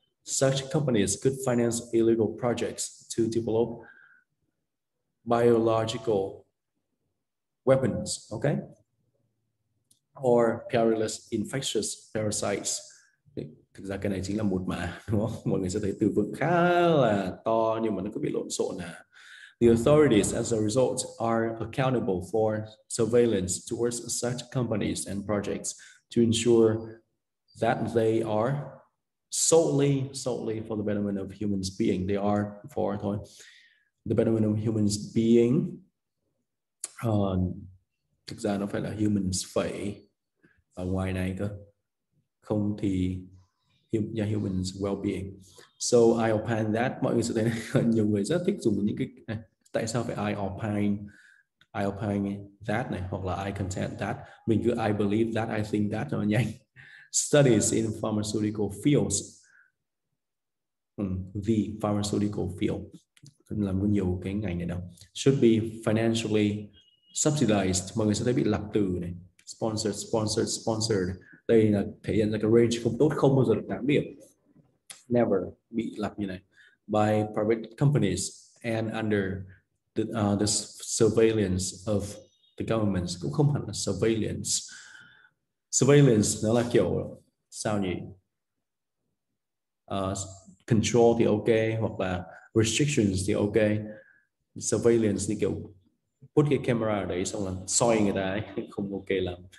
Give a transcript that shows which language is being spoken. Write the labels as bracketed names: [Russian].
[English] Such companies could finance illegal projects to develop biological weapons, okay? Or perilous infectious parasites. [Vietnamese] Thực ra cái này chính là một mà, đúng không? Mọi người sẽ thấy từ vựng khá là to nhưng mà nó cứ bị lộn xộn à. [English] The authorities, as a result, are accountable for surveillance towards such companies and projects to ensure that they are solely for the betterment of humans being. They are for thôi. The betterment of humans being. [Vietnamese] Thực ra nó phải là humans phải ở ngoài này cơ. Không thì humans well-being. [English] So I opine that, [Vietnamese] mọi người sẽ thấy nhiều người rất thích dùng những cái này. Tại sao phải [English] I opine that [Vietnamese] này, hoặc là [English] I contend that. [Vietnamese] Mình cứ [English] I believe that, I think that [Vietnamese] cho nó nhanh. [English] Studies in pharmaceutical fields. The pharmaceutical field. [Vietnamese] Làm có nhiều cái ngành này đâu. [English] Should be financially subsidized. [Vietnamese] Mọi người sẽ thấy bị lặp từ này. Sponsored. Đây là thể hiện ra cái range không tốt, không bao giờ được 8 điểm. Never bị lặp như này. [English] By private companies and under the surveillance of the government. [Vietnamese] Cũng không hẳn là surveillance. Surveillance nó là kiểu sao nhỉ? Control thì ok, hoặc là restrictions thì ok. Surveillance thì kiểu put cái camera ở đấy xong là soi người ta ấy, không ok lắm.